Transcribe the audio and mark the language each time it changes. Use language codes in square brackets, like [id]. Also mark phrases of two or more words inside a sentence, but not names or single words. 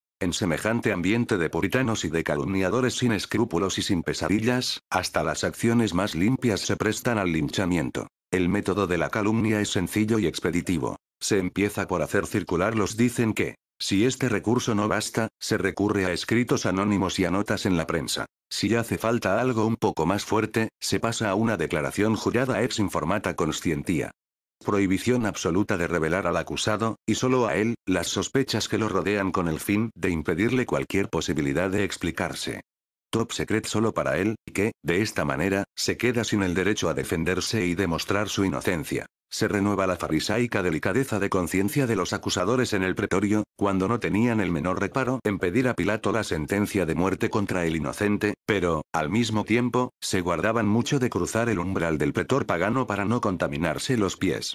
[es] En semejante ambiente de puritanos y de calumniadores sin escrúpulos y sin pesadillas, hasta las acciones más limpias se prestan al linchamiento. El método de la calumnia es sencillo y expeditivo. Se empieza por hacer circular los dicen que, si este recurso no basta, se recurre a escritos anónimos y a notas en la prensa. Si hace falta algo un poco más fuerte, se pasa a una declaración jurada [la] ex informata conscientia. [es] Prohibición absoluta de revelar al acusado, y solo a él, las sospechas que lo rodean con el fin de impedirle cualquier posibilidad de explicarse. [en] Top secret [es] solo para él, y que, de esta manera, se queda sin el derecho a defenderse y demostrar su inocencia. Se renueva la farisaica delicadeza de conciencia de los acusadores en el pretorio, cuando no tenían el menor reparo en pedir a Pilato la sentencia de muerte contra el inocente, pero, al mismo tiempo, se guardaban mucho de cruzar el umbral del pretor pagano para no contaminarse los pies.